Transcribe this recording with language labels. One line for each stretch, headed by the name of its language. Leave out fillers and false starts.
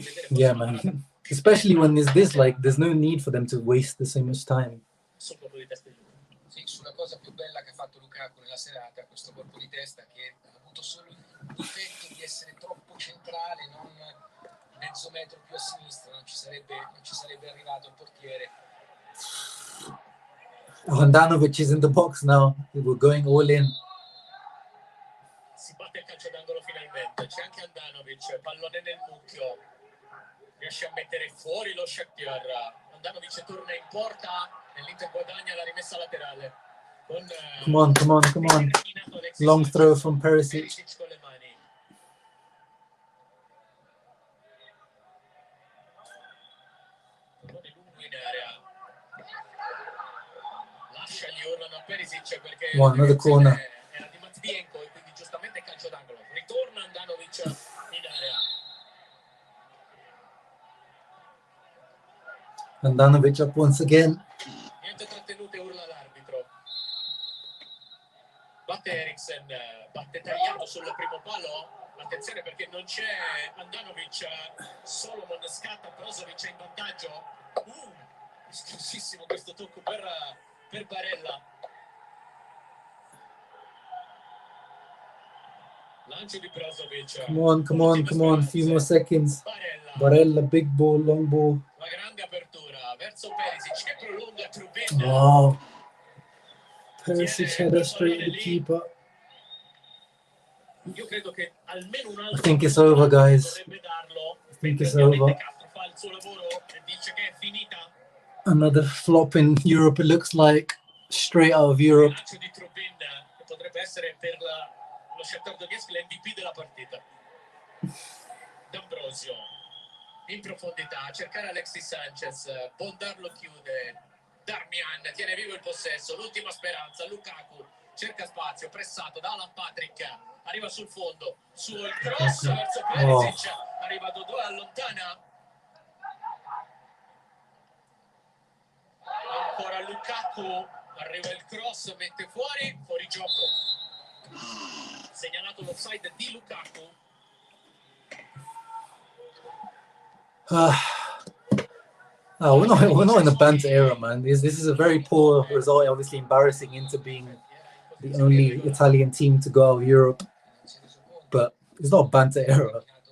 English: Yeah, man. Especially when there's this, like, there's no need for them to waste so much time.
Italian: Sì, sulla cosa più bella che ha fatto Lukaku nella serata, questo colpo di testa che ha avuto solo il difetto di essere troppo centrale, non mezzo metro più a sinistra, non ci sarebbe arrivato il portiere.
English: Handanovic is in the box now. We're going all in.
Italian: Si batte il calcio d'angolo finalmente. C'è anche Handanovic, pallone nel mucchio. Riesce a mettere fuori lo Shakhtar. Handanovic torna in porta e l'Inter guadagna la rimessa laterale.
English: Come on. Long throw from Perisic.
Italian: Con le mani. Pallone lungo in area. Lascia gli urlano a Perisic perché
English: Another corner.
Italian: era di Matvienko e quindi giustamente calcio d'angolo. Ritorna Handanovic in area.
English: Handanovic up once again.
Italian: Niente trattenute, urla l'arbitro. Batte Eriksen, batte tagliato sul primo palo. Attenzione perché non c'è Handanovic, Solomon scatta, Brozovic è in vantaggio. Esclusissimo questo tocco per Barella. Lancio di Brozovic.
English: Come on. Few more seconds. Barella, big ball, long ball.
Italian: La grande apertura verso Perisic che prolunga Trubin.
English: Oh. Perisic header straight at the keeper.
Italian: Io credo che almeno un altro
English: I think it's over, guys.
Italian: dovrebbe darlo.
English: I think it's over.
Italian: Castro fa il suo lavoro e dice che è finita.
English: Another flop in Europe, it looks like. Straight out of Europe.
Italian: Il lancio di Trubin che potrebbe essere per lo Shakhtar Donetsk l'MVP della partita. D'Ambrosio in profondità a cercare Alexis Sanchez. Bondar lo chiude. Darmian tiene vivo il possesso. L'ultima speranza. Lukaku cerca spazio, pressato da Alan Patrick, arriva sul fondo, sul cross verso Perisic, arriva Dodò e allontana. Ancora Lukaku, arriva il cross, mette fuori gioco. Segnalato l'offside di Lukaku.
English: We're not in the banter era, man. This is a very poor result, obviously embarrassing into being the only Italian team to go out of Europe. But it's not a banter era.